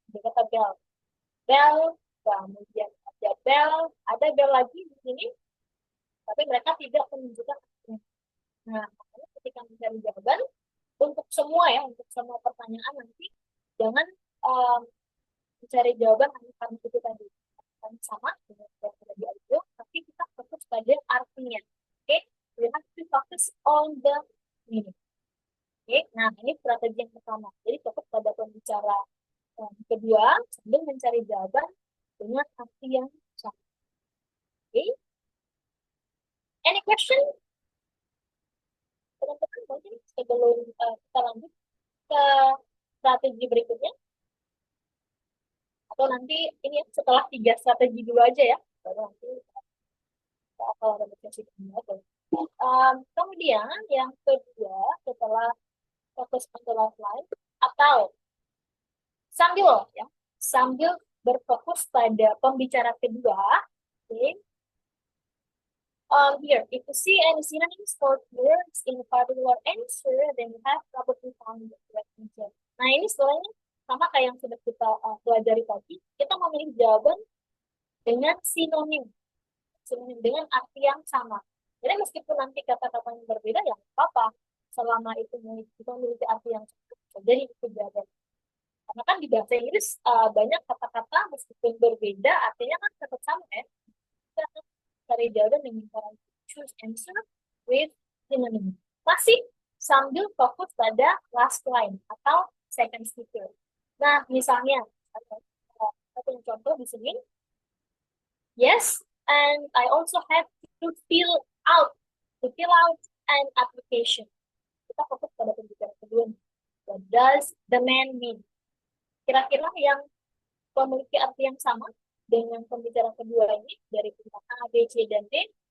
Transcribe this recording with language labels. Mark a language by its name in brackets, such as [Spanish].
[Indonesian] Ada kata bell, bell, kemudian ada bell lagi di sini, tapi mereka tidak menunjukkan artinya. Nah, makanya ketika mencari jawaban untuk semua ya, untuk semua pertanyaan nanti jangan mencari jawaban hanya karena itu tadi kan sama dengan yang ada di audio, tapi kita fokus pada artinya. [English] Oke, we have to focus on the meaning. [Indonesian] Oke, nah ini strategi yang pertama. Jadi fokus pada pembicara kedua sambil mencari jawaban dengan arti yang sama. Oke, [English] any question? [Indonesian] Teman-teman, mungkin sebelum kita lanjut ke strategi berikutnya, atau nanti ini ya, setelah 3 strategi dulu aja ya, baru nanti kalau ada diskusi kedua. Kemudian yang kedua setelah fokus [English] on the last line [Indonesian] atau sambil berfokus pada pembicara kedua. [English] Okay. Here, if you see any synonyms for words in a particular answer, then you have probably found the correct answer. [Indonesian] Nah, ini sebenarnya sama kayak yang sudah kita pelajari tadi. Kita memilih jawaban dengan sinonim dengan arti yang sama. Jadi meskipun nanti kata-katanya berbeda, ya apa-apa. Selama itu memiliki arti yang sama, jadi itu jawaban. Karena kan di bahasa Inggris banyak kata-kata meskipun berbeda, artinya kan tetap sama ya. Kita cari jawaban dengan cara [English] choose answer with synonym. [Indonesian] Masih sambil fokus pada last line atau second speaker. Nah, misalnya, satu contoh di sini. [English] Yes, and I also have to fill out an application. [Indonesian] Kita fokus pada pembicara kedua. [English] What does the man mean? [Indonesian] Kira-kira yang memiliki arti yang sama dengan pembicara kedua ini dari pilihan A, B, C, dan D.